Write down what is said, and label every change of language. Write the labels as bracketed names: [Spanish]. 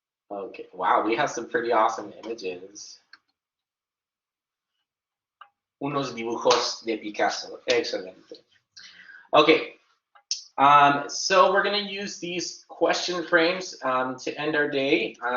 [English] Okay, wow, we have some pretty awesome images. [Spanish] Unos dibujos de Picasso, excelente. [English] Okay, so we're gonna use these question frames to end our day.